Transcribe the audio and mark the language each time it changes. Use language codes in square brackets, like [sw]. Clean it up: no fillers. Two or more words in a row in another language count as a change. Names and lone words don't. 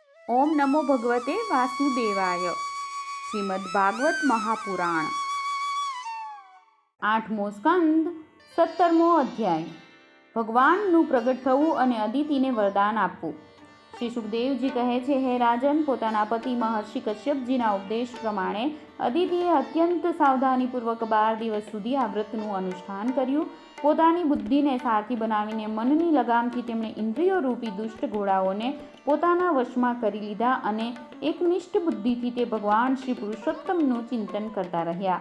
[sa] ओम नमो भगवते वासुदेवाय। [gu] શ્રીમદ્ ભાગવત મહાપુરાણ 8મો સ્કંધ 17મો અધ્યાય। ભગવાનનું પ્રગટ થવું અને અદિતિને વરદાન આપવું। શ્રી સુખદેવજી કહે છે, હે રાજન, પોતાના પતિ મહર્ષિ કશ્યપજીના ઉપદેશ પ્રમાણે અદિતિએ અત્યંત સાવધાનીપૂર્વક 12 દિવસ સુધી આ વ્રતનું અનુષ્ઠાન કર્યું। પોતાની બુદ્ધિને સારથી બનાવીને મનની લગામથી તેમણે ઇન્દ્રિયો રૂપી દુષ્ટ ઘોડાઓને પોતાના વશમાં કરી લીધા અને એકનિષ્ઠ બુદ્ધિથી તે ભગવાન શ્રી પુરુષોત્તમનું ચિંતન કરતા રહ્યા।